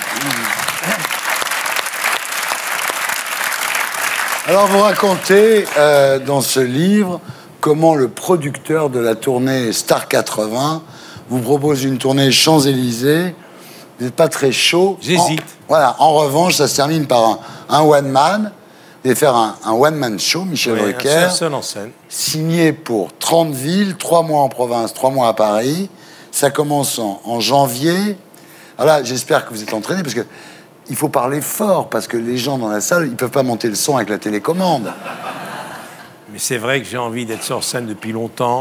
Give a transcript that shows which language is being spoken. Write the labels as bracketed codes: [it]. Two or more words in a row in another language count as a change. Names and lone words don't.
[fr] Alors, vous racontez dans ce livre comment le producteur de la tournée Star 80 vous propose une tournée Champs-Élysées. Vous n'êtes pas très chaud. J'hésite. Voilà. En revanche, ça se termine par un one-man. Vous allez faire un [en] one-man show, [fr] Michel Drucker. Un seul en scène. Signé pour 30 villes, 3 mois en province, 3 mois à Paris. Ça commence en janvier. Alors là, j'espère que vous êtes entraîné, parce que il faut parler fort, parce que les gens dans la salle, ils ne peuvent pas monter le son avec la télécommande. Mais c'est vrai que j'ai envie d'être sur scène depuis longtemps.